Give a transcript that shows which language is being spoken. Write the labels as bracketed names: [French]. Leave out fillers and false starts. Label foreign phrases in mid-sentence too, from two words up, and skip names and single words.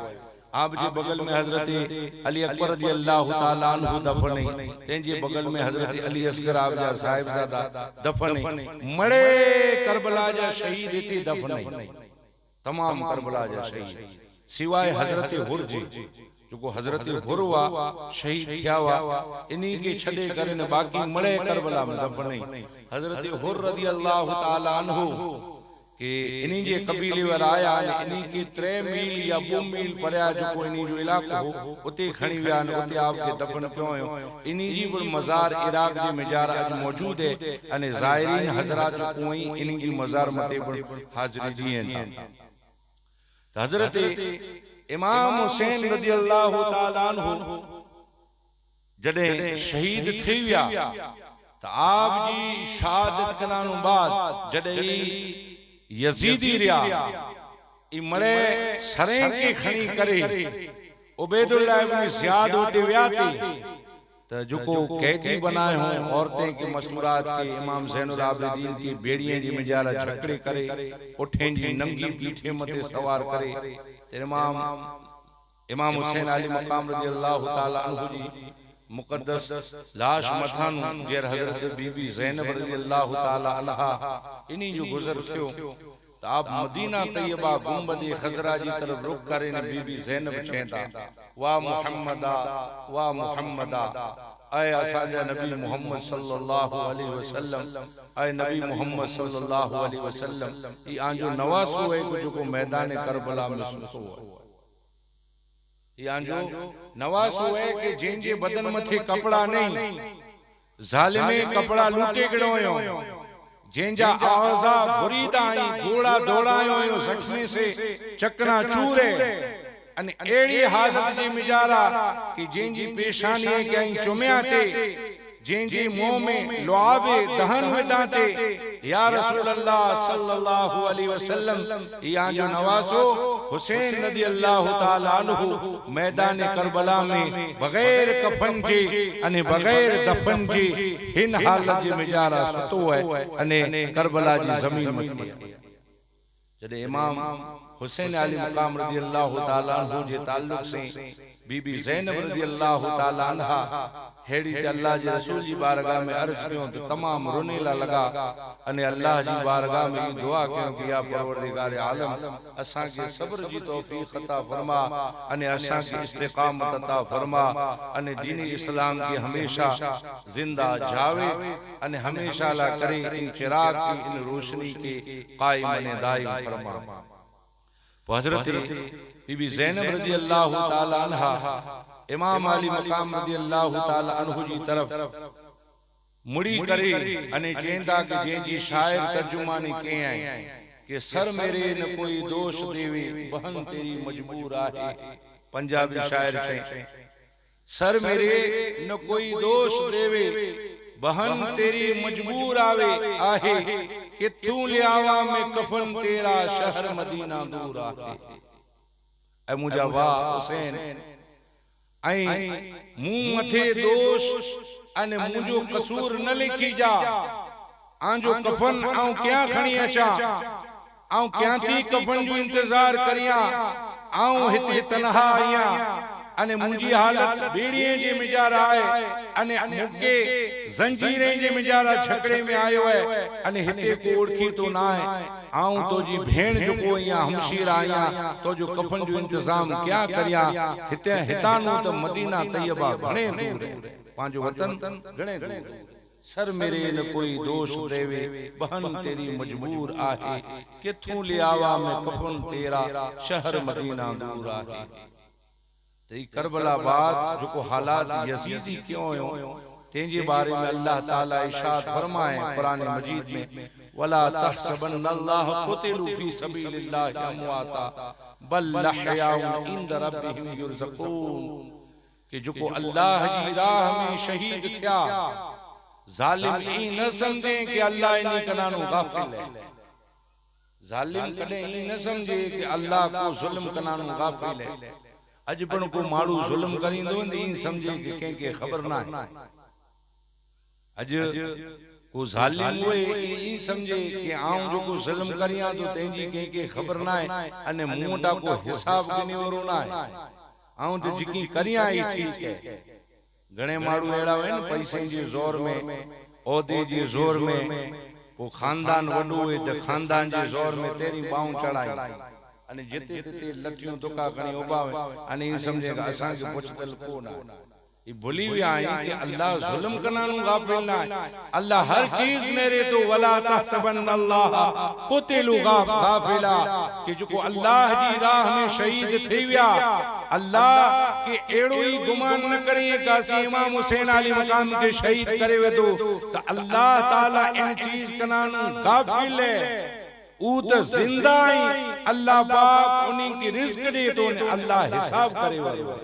[Kachhi] आप जे बगल में हजरत अली अकबर [Arabic] رضي الله تعالى عنه [Kachhi] दफन है, तेजे बगल में हजरत अली असगर आपजा साहिबजादा दफन है, मड़े करबला जा शहीद इते दफन है, तमाम करबला जा शहीद सिवाय हजरत हुर जी जो हजरत हुरवा शहीद थिया वा इन्हीं के छड़े करे ने बाकी मळे करबला में दफन नहीं। हजरत हुर [Arabic] رضي الله تعالى عنه [Kachhi] कि इन्हीं जे कबीले वारा आया इन्हीं के 3 मील या 2 मील परया जो इन्हीं जो इलाको उते खणी विया उते आपके दफन क्यों हो इन्हीं जी वो मजार इराक जे मजार आज मौजूद है अने ज़ायरीन हजरात कोई इन्हीं जी मजार मते हाजिरी दियन था। हजरत इमाम हुसैन [Arabic] رضي الله تعالى عنه [Kachhi] जडे शहीद थी विया तो आप जी शहादत कनानु बाद जडे यजीदी रिया ई मड़े सरें के खणी करे उबैदुल्लाह इब्न ज़ियाद उते व्याती तो जुको कैदी बनाए हो औरतें के मसमुरात के इमाम ज़ैनुल आबिदीन की बेड़ियां जी मजारा छकड़े करे उठें जी नंगी पीठे मते सवार करे इमाम हुसैन अली मकाम [Arabic] رضي الله تعالى عنه [Kachhi] जी मुकद्दस लाश मथान जेर हजरत बीबी ज़ैनब [Arabic] رضي الله تعالى عنها [Kachhi] इन्हीं जो गुजर थियो तो आप मदीना तैयबा गुंबद खजरा जी तरफ रुख करे ने बीबी ज़ैनब छेंदा वाह मुहम्मदा ऐ असाजा नबी मोहम्मद [Arabic] صلى الله عليه وسلم [Kachhi] ऐ नबी मोहम्मद [Arabic] صلى الله عليه وسلم [Kachhi] ई आंजो नवासो है जो को मैदान करबला में सुसो या जो नवासो है कि जिनजे बदन मथे कपड़ा नहीं जालिमे कपड़ा लूटे गड़ो जिनजा आवाजा बुरीदा घोड़ा दौड़ायो जख्मी से चकना चूरे अने एड़ी हालत जी मिजारा कि जिनजी पेशानी कहीं चुम्या थे जिनजी मुंह में लुआबे दहन विदाते [Arabic] يا رسول الله صلى الله عليه وسلم [Kachhi] या जो नवासो हुसैन [Arabic] رضي الله تعالى عنه [Kachhi] मैदान करबला में बगैर कफन जे अने बगैर दफन जे हिन हालत जी मिजारा सुतो है अने करबला जी जमीन मथे जदे इमाम हुसैन अली मकाम [Arabic] رضي الله تعالى عنه [Kachhi] जे ताल्लुक से बीबी ज़ैनब [Arabic] رضي الله تعالى عنها [Kachhi] हेड़ी ते अल्लाह जे रसूल जी बारगाह में अर्ज कयो तो तमाम रोनेला लगा अने अल्लाह जी बारगाह में दुआ कयो कि या परवरदिगार आलम असा के सब्र जी तौफीक अता फरमा अने असा के इस्तिकामत अता फरमा अने दीन इस्लाम की हमेशा जिंदा जावे अने हमेशा ला करे इन चिराग की इन रोशनी के कायम अने दायम फरमा। हजरत बीबी ज़ैनब [Arabic] رضي الله تعالى عنها [Kachhi] इमाम अली मकाम [Arabic] رضي الله تعالى عنه [Kachhi] जी तरफ मुड़ी करे अने चेंदा के जेंजी शायर तर्जुमानी के आए कि [Punjabi] ਸਰ ਮੇਰੇ ਨਾ ਕੋਈ ਦੋਸ਼ ਦੇਵੇ ਭੈਣ ਤੇਰੀ ਮਜਬੂਰ ਆਹੇ। [Kachhi] पंजाबी शायर छे [Punjabi] ਸਰ ਮੇਰੇ ਨਾ ਕੋਈ ਦੋਸ਼ ਦੇਵੇ ਭੈਣ ਤੇਰੀ ਮਜਬੂਰ ਆਵੇ ਆਹੇ ਕਿ ਤੂੰ ਲੈ ਆਵਾਂ ਮੈਂ ਕਫ਼ਨ ਤੇਰਾ ਸ਼ਹਿਰ ਮਦੀਨਾ ਦੂਰ ਆਹੇ। [Kachhi] ऐ मुझा वाह हुसैन आई मुंह मथे दोष अने मुझो कसूर न लिखी जा आंजो कफन आऊं क्या खणी अचा आऊं क्या थी कफन जो इंतजार करिया आऊं हिते तन्हा आया अने मुंजी हालत बेड़िए जे मिजारा है अने मुके जंजीरे जे मिजारा छकड़े में आयो है अने हिते को ओळखी तो ना है आऊं तो जी भेण जो को या हमशीर आया तो जो कफन जो इंतजाम क्या करिया हिते हितानो तो मदीना तैयबा घणे दूर है पांजो वतन घणे दूर [Punjabi] ਸਰ ਮੇਰੇ ਨਾ ਕੋਈ ਦੋਸ਼ ਦੇਵੇ ਭੈਣ ਤੇਰੀ ਮਜਬੂਰ ਆਹੇ ਕਿੱਥੋਂ ਲੈ ਆਵਾਂ ਮੈਂ ਕਫ਼ਨ ਤੇਰਾ ਸ਼ਹਿਰ ਮਦੀਨਾ ਦੂਰ ਆਹੇ। [Kachhi] ते करबला बाद जो को हालात यजीदी क्यों हो तेजे बारे में अल्लाह ताला इरशाद फरमाए कुरान मजीद में [Arabic] ولا تحسبن الله قتلوا في سبيل الله أمواتا بل أحياء عند ربهم يرزقون [Kachhi] कि जो को अल्लाह जी राह में शहीद थिया जालिम ई न समझे कि अल्लाह इनी कनानो गाफिल है। जालिम कदे ई न समझे कि अल्लाह को जुल्म कनानो गाफिल है। अज पण को माड़ू जुल्म करींदो न ई समझे कि के के खबर ना है। अज को जालिम हुए ई समझे कि आऊं जो को जुल्म करिया तो तेंजी के खबर ना है अने मोटा को हिसाब देने वारो ना है आऊं तो जिकी करिया ही ठीक है। घणे माड़ू एड़ा है न पैसे जे जोर में ओदे जे जोर में को खानदान वडो है त खानदान जे जोर में तेरी पांव चढ़ाई अने जेते तेते लठियों दुका खणी उबावे अने ई समझे कि असा के पुछतल को ना भूली विया कि अल्लाह जुल्म कनानु गाफिल ना अल्लाह हर चीज मेरे तो [Arabic] ولا تحسبن الله قتلوا غافلا [Kachhi] कि जो अल्लाह जी राह में शहीद थी विया अल्लाह के एड़ो ही गुमान न करे कासी इमाम हुसैन अली मकाम के शहीद करे वे तो अल्लाह ताला इन चीज कनानु गाफिल है ऊ तो जिंदा ही अल्लाह पाक उन्हीं की रिस्क दे तो अल्लाह हिसाब करे वे